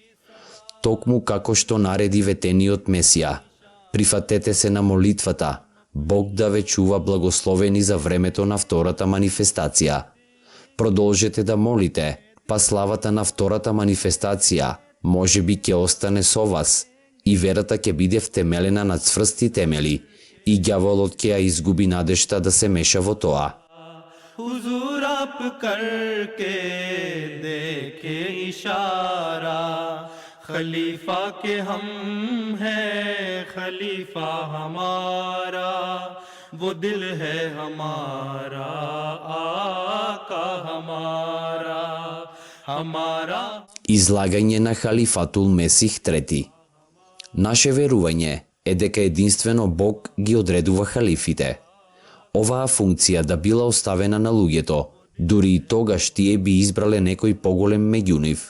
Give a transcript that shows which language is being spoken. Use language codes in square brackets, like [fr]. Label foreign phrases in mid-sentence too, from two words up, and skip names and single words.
[mk] Токму како што нареди ветениот Месија, прифатете се на молитвата, Бог да ве чува благословени за времето на втората манифестација. Продолжете да молите, па славата на втората манифестација можеби ќе остане со вас и верата ќе биде втемелена на цврсти темели и ѓаволот ќе ја изгуби надежта да се меша во тоа. [ur] حضور آپ کر کے دیکھے اشارہ خلیفہ کے ہم ہیں خلیفہ ہمارا وہ دل ہے ہمارا آقا ہمارا ہمارا. [mk] Излагање на Халифатул Месих III. Наше верување е дека единствено Бог ги одредува халифите. Оваа функција да била оставена на луѓето, дури и тогаш тие би избрале некој поголем меѓу нив.